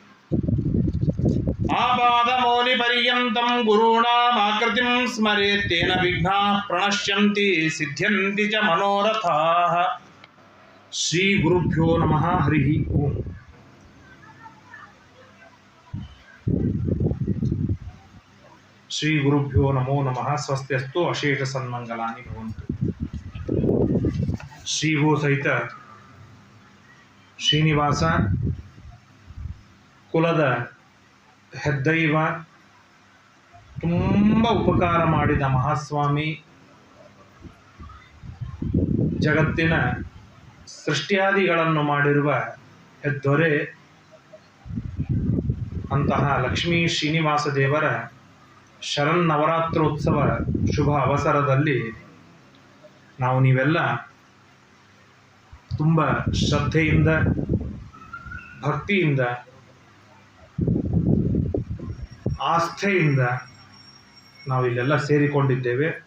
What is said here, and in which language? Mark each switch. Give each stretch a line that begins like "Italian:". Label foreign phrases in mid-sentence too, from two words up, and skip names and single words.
Sanskrit: आपादमौलिपर्यन्तं गुरूणामाकृतिं स्मरेत् तेन विघ्नाः प्रणश्यन्ति सिद्ध्यन्ति च मनोरथाः। श्री गुरुभ्यो नमः। हरिः ओम्। श्री गुरुभ्यो नमो नमः। स्वस्त्यस्तु अशेष सन्मंगलानि भवन्तु।
Kannada: ಶ್ರೀಭೂ ಸಹಿತ ಶ್ರೀನಿವಾಸ ಕುಲದ ಹೆದ್ದೈವ, ತುಂಬ ಉಪಕಾರ ಮಾಡಿದ ಮಹಾಸ್ವಾಮಿ, ಜಗತ್ತಿನ ಸೃಷ್ಟಿಯಾದಿಗಳನ್ನು ಮಾಡಿರುವ ಹೆದ್ದೊರೆ ಅಂತಹ ಲಕ್ಷ್ಮೀ ಶ್ರೀನಿವಾಸ ದೇವರ ಶರನ್ನವರಾತ್ರೋತ್ಸವ ಶುಭ ಅವಸರದಲ್ಲಿ ನಾವು ನೀವೆಲ್ಲ ತುಂಬ ಶ್ರದ್ಧೆಯಿಂದ ಭಕ್ತಿಯಿಂದ ಆಸ್ಥೆಯಿಂದ ನಾವಿಲ್ಲೆಲ್ಲ ಸೇರಿಕೊಂಡಿದ್ದೇವೆ.